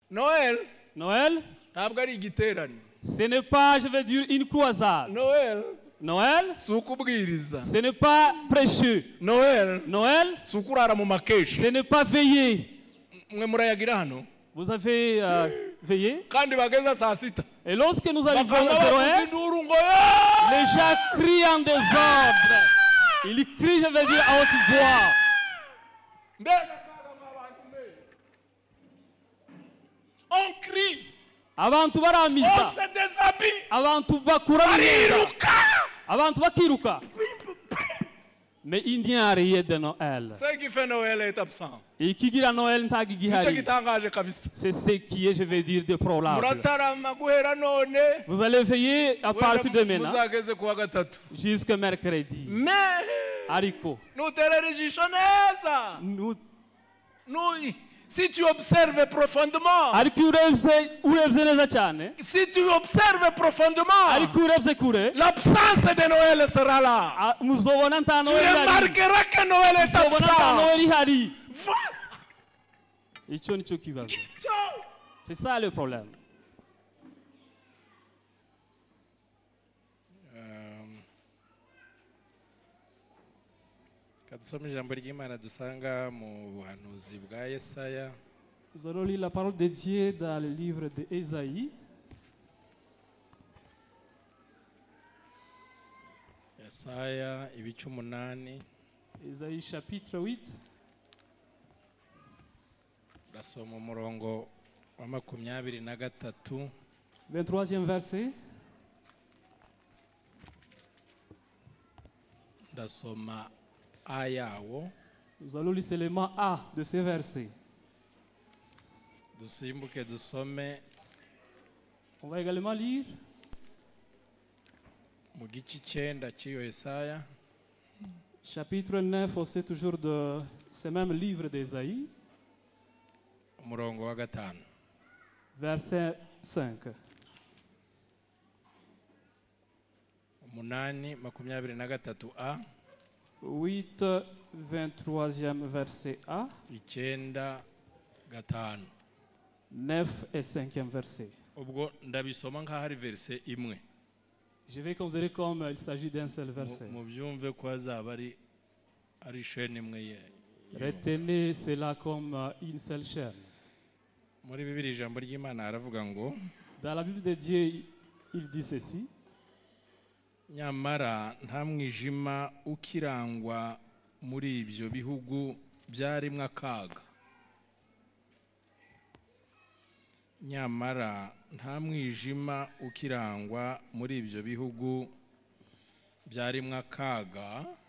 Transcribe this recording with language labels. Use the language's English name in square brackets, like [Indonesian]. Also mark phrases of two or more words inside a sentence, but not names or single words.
[French] Noël. Noël, [Kinyarwanda] Ntabwo ari igiterane. [French] ce n'est pas, je vais dire, une croisade. Noël. Noël, [Kinyarwanda] Si ukubwiriza. [French] ce n'est pas prêcheux. Noël. Noël, [Kinyarwanda] Si ukurara mu makeshi. [French] ce n'est pas veiller. [Kinyarwanda] Mwe murayagira hano. [French] Vous avez veillé. [Kinyarwanda] Kandi bageza saa sita. [French] Et lorsque nous arrivons à [Kinyarwanda] Bakanga 01, bavuza induru ngo "Yeah!" [French] les gens crient en désordre. Ils crient, je vais dire, à haute voix. [Kinyarwanda] Mbega kaga mwabantu mwe. [French] On crie. [Kinyarwanda] Abantu [French] On [Kinyarwanda] baramiza. [French] se déshabille. [Kinyarwanda] Abantu bakura imyenda. Bariruka. Abantu bakiruka. [French] Mais il n'y a rien de Noël. Ce qui fait Noël est absent. [Kinyarwanda] Ikigira Noël ntagi Nicyo gihari. gitangaje kabisa. [French] C'est ce qui est, je vais dire, déplorable. [Kinyarwanda] Muratarama guhera none. [French] Vous allez veiller à partir de maintenant [Kinyarwanda] Muzageze kuwa gatatu. [French] jusqu'à mercredi. Mais [Kinyarwanda] Ariko, nuterera ijisho neza. [French] Si tu observes profondément, [Kinyarwanda] ariko urebye neza cyane, [French] si tu observes profondément, [Kinyarwanda] ariko urebye kure, [French] l'absence de Noël sera là. [Kinyarwanda] muzobona nta [French] Tu [Kinyarwanda] Noel ihari. [French] remarqueras que Noël est [Kinyarwanda] Muzobona nta [French] absent. [Kinyarwanda] Noel ihari. [French] Voilà. [Kinyarwanda] Icyo nicyo kibazo. [French] C'est ça le problème. [Kinyarwanda] Kadusome ijambo ry'Imana dusanga mu buhanuzi bwa Yesaya. [French] Nous allons lire la parole de Dieu dans le livre d'Ésaïe. [Kinyarwanda] Yesaya ibice 8. [French] Ésaïe chapitre 8. [Kinyarwanda] Ndasoma umurongo wa 23. [French] 23e verset. [Kinyarwanda] Ndasoma ayawo. [French] Nous allons lire seulement A de ces versets. [Kinyarwanda] Dusimbuke dusome [French] On va également lire [Kinyarwanda] mu gice 9 cy'iyo Yesaya. [French] chapitre 9 aussi toujours de ce même livre d'Ésaïe, [Kinyarwanda] Umurongo wa 5. [French] verset 5. 8:23a. 8, 23e verset A, 9:5. 9 et 5e verset. [Kinyarwanda] Ubwo ndabisoma nk'aho ari verse imwe. [French] Je vais considérer comme il s'agit d'un seul verset. [Kinyarwanda] Mu byumve ko azaba ari chaîne imwe. [French] Retenez cela comme une seule chaîne. [Kinyarwanda] Muri Bibiliya ijambo ry'Imana aravuga ngo [French] Dans la Bible de Dieu, il dit ceci. [Kinyarwanda] nyamara nta mwijima ukirangwa muri ibyo bihugu byarimwe akaga. Nyamara nta mwijima ukirangwa muri ibyo bihugu byarimwe akaga.